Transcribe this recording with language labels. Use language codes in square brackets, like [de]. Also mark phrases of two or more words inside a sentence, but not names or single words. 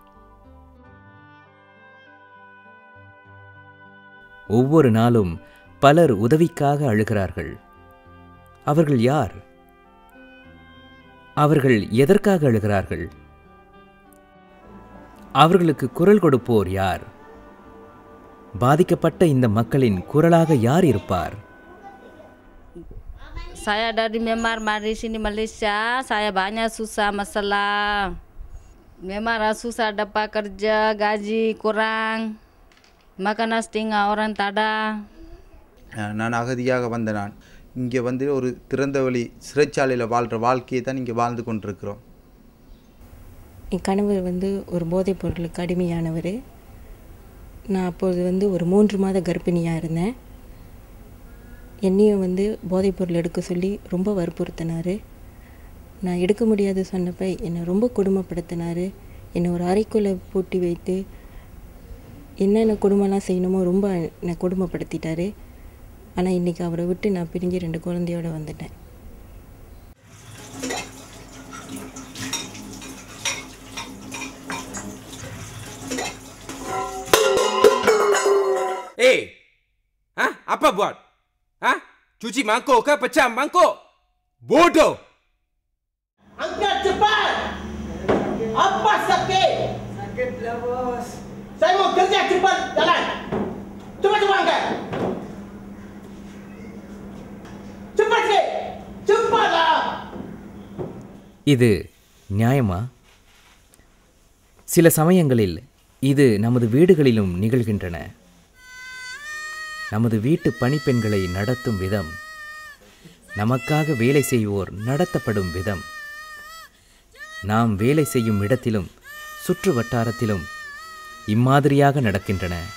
[ta] ஒவ்வொரு நாளும் பலர் உதவிக்காக அழுகிறார்கள். அவர்கள் யார்? அவர்கள் எதற்காக அழுகிறார்கள்? அவர்களுக்கு குரல் கொடுப்போர் யார்? பாதிக்கப்பட்ட இந்த மக்களின் குரலாக யார் இருப்பார்? [ms] Saya dari Myanmar, mari sini Malaysia. Saya banyak susah masalah. Myanmar susah dapat kerja, gaji kurang, makanan setengah orang tak ada. [ta] நான் அகதியாக வந்த நான் இங்கே வந்து ஒரு திறந்தவெளி சிறைச்சாலையில் வாழ்கிற வாழ்க்கையை தான் இங்கே வாழ்ந்து கொண்டிருக்கிறோம். என் கணவர் வந்து ஒரு போதைப் பொருளுக்கு அடிமையானவர். நான் அப்போது வந்து ஒரு 3 மாத கர்ப்பிணியாக இருந்தேன். என்னையும் வந்து போதைப் பொருள் எடுக்க சொல்லி ரொம்ப வற்புறுத்தினார். நான் எடுக்க முடியாது சொன்னப்போ என்னை ரொம்ப கொடுமைப்படுத்தினார். என்னை ஒரு அறைக்குள்ளே பூட்டி வைத்து என்னென்ன கொடுமைலாம் செய்யணுமோ ரொம்ப என்னை கொடுமைப்படுத்திட்டார். ஆனால் இன்றைக்கி அவரை விட்டு நான் பிரிஞ்சு 2 குழந்தையோடு வந்துட்டேன். [ms] Apa buat? Cuci mangkuk ke pecah mangkuk? Bodoh! Angkat cepat! Apa sakit? Sakit lah bos. Saya mau kerja cepat jalan. Cepat angkat. Cepat sikit. Cepatlah. [ta] இது நியாயமா? சில சமயங்களில் இது நமது வீடுகளிலும் நிகழ்கின்றன. நமது வீட்டு பணிப்பெண்களை நடத்தும் விதம், நமக்காக வேலை செய்வோர் நடத்தப்படும் விதம், நாம் வேலை செய்யும் இடத்திலும் சுற்று வட்டாரத்திலும் இம்மாதிரியாக நடக்கின்றன.